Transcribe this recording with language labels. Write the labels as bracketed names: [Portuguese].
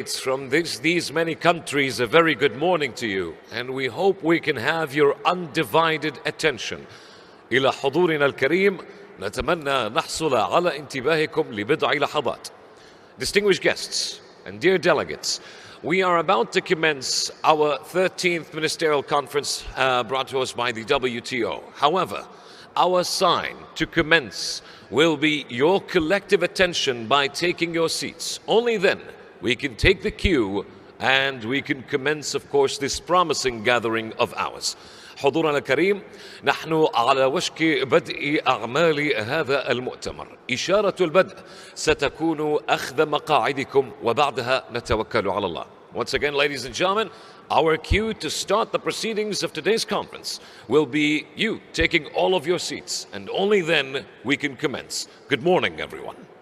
[English] It's from these many countries, a very good morning to you, and we hope we can have your undivided attention. [Arabic] إلى حضورنا الكريم نتمنى نحصل على انتباهكم لبضع لحظات. [English] Distinguished guests and dear delegates, we are about to commence our 13th Ministerial Conference brought to us by the WTO. However, our sign to commence will be your collective attention by taking your seats. Only then we can take the cue and we can commence, of course, this promising gathering of ours. [Arabic] حضورنا الكريم، نحن على وشك بدء أعمال هذا المؤتمر. إشارة البدء ستكون أخذ مقاعدكم وبعدها نتوكل على الله. [English] Once again, ladies and gentlemen, our cue to start the proceedings of today's conference will be you taking all of your seats, and only then we can commence. Good morning, everyone.